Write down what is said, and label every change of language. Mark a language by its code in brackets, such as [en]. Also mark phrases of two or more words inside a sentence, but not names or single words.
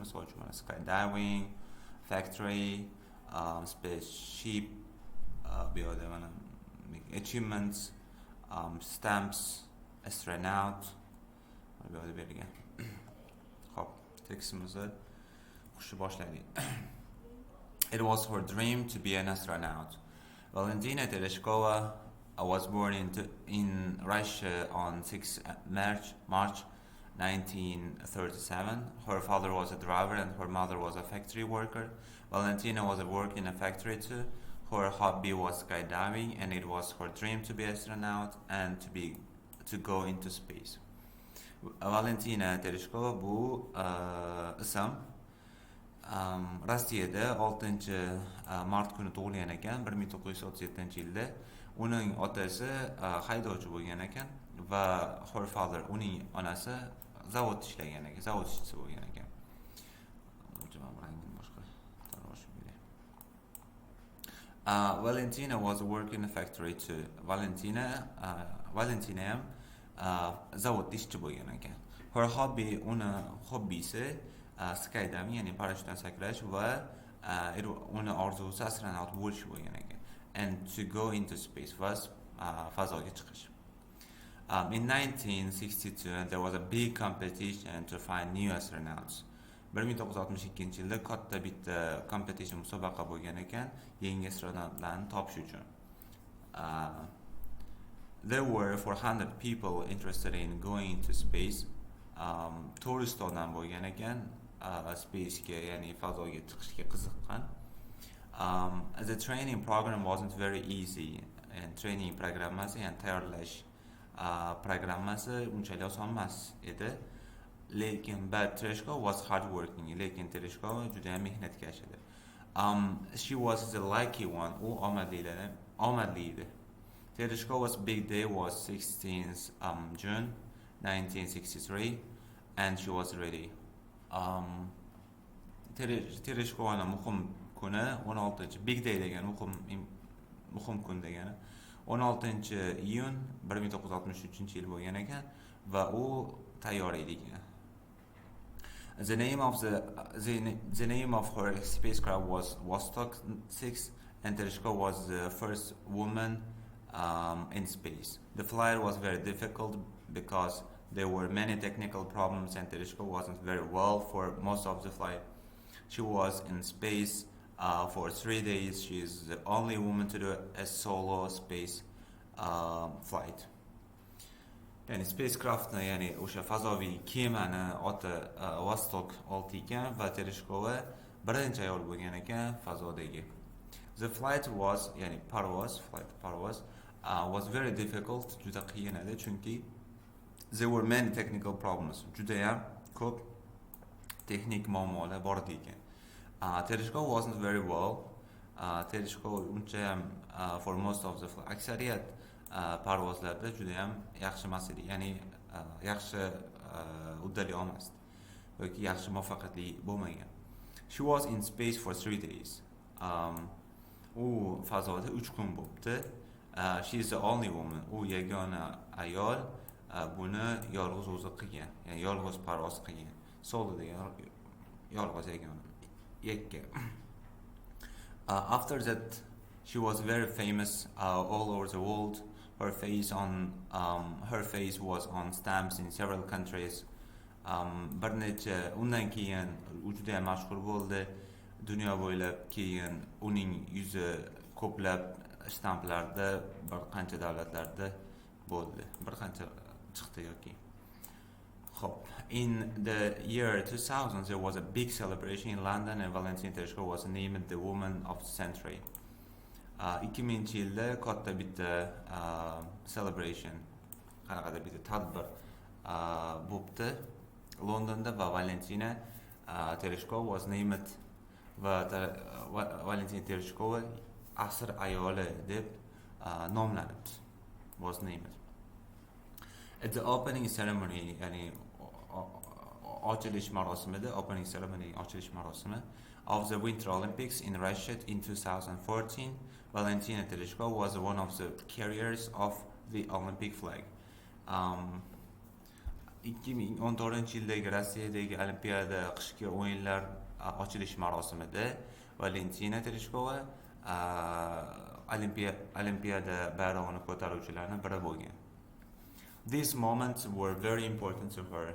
[uz] Misol uchun mana [en] skydiving, factory, spaceship, [uz] bu yerda mana [en] achievements, stamps, astronaut [uz] bu yerda berilgan. Xo'p, tekstimizni boshlaylik. [en] It was her dream to be an astronaut. Valentina Tereshkova was born in Russia on 6 March 1937. Her father was a driver and her mother was a factory worker. Valentina was working in a factory too. Her hobby was skydiving, and it was her dream to be an astronaut and to go into space. [uz] Valentina Tereshkova bu ism Rossiyada 6-mart kuni tug'ilgan ekan, 1937-yilda. Uning otasi haydovchi bo'lgan ekan va [en] her father, [uz] uning onasi zavodda ishlagan ekan, zavod ishchisi bo'lgan ekan. [en] Valentina was working in a factory too. [uz] Valentina ham zavodda ishchi bo'lgan ekan. [en] Her hobby, [uz] uni hobbisi skydiving, ya'ni parashyutdan sakrash va uni orzusi astronaut bo'lish bo'lgan ekan. [en] And to go into space was [uz] fazoga chiqish. [en] In 1962 there was a big competition to find new astronauts. [uz] 1962-yilda katta bitta competition, musobaqa bo'lgan ekan yangi astronautlarni topish uchun. [en] There were 400 people interested in going into space. [uz] Tourist odam bo'lgan ekan spacega, ya'ni fazoga chiqishga qiziqqan. [en] The training program wasn't very easy. And training [uz] programmasi, ya'ni tayyorlash programmasi unchalik oson emas edi. Lekin Tereshkova [en] was hardworking. [uz] Lekin Tereshkova juda ham mehnatkash edi. [en] She was the lucky one. [uz] U omadli edi. [en] Tereshkova's big day was 16th June 1963, and she was ready. [uz] Tereshkovani muhim kuni 16 [en] big day [uz] degani muhim kun degani 16-iyun 1963-yil bo'lgan ekan va u tayyor edi. [en] The name of her spacecraft was Vostok 6, and Tereshkova was the first woman in space. The flight was very difficult because there were many technical problems, and Tereshkova wasn't very well for most of the flight. She was in space for 3 days. She is the only woman to do a solo space flight. [uz] Yani spacecraftni, ya'ni o'sha fazoviy kemani oti Vostok 6 ekan va Tereshkova birinchi ayol bo'lgan ekan fazodagi. [en] The flight was, [uz] ya'ni parvoz [en] was very difficult, [uz] juda qiyin edi, chunki [en] there were many technical problems. [uz] Juda ham ko'p texnik muammolar bor ekan. [en] Tereshkova wasn't very well. [uz] Tereshkova uncha ham [en] for most of the [uz] aksariyat parvozlarda juda ham yaxshi emas edi, ya'ni yaxshi uddalay olmasdi yoki yaxshi muvaffaqiyatli bo'lmagan. [en] She was in space for 3 days. [uz] U fazoda 3 kun bo'libdi. [en] She is the only woman. [uz] U yagona ayol buni yolg'iz o'zi qilgan, ya'ni yolg'iz parvoz qilgan. Solo degan yolg'iz yagona yakka. [en] After that she was very famous all over the world. Her face was on stamps in several countries. [uz] Bir necha undan keyin u juda ham mashhur bo'ldi dunyo bo'ylab. Keyin uning yuzi ko'plab shtamplarda bir qancha davlatlarda bo'ldi. Bir qancha chiqdi yoki. Hop. [en] In the year 2000 there was a big celebration in London and Valentina Tereshkova was named the woman of the century. [uz] 2000-yilda katta bitta celebration, qanaqadir bitta tadbir bo'libdi Londonda va Valentina Tereshkova [en] was named [uz] va Valentina Tereshkova asr ayoli deb nomlanibdi. [en] Was named. At the opening ceremony, [uz] ya'ni ochilish marosimida, [en] opening ceremony, [uz] ochilish marosimi [en] of the Winter Olympics in Russia in 2014, Valentina Tereshkova was one of the carriers of the Olympic flag. [uz] 2014-yildagi Rossiyadagi Olimpiada qishki o'yinlar ochilish marosimida Valentina Tereshkova Olimpiada bayrog'ini ko'taruvchilarning biri bo'lgan. [en] These moments were very important to her.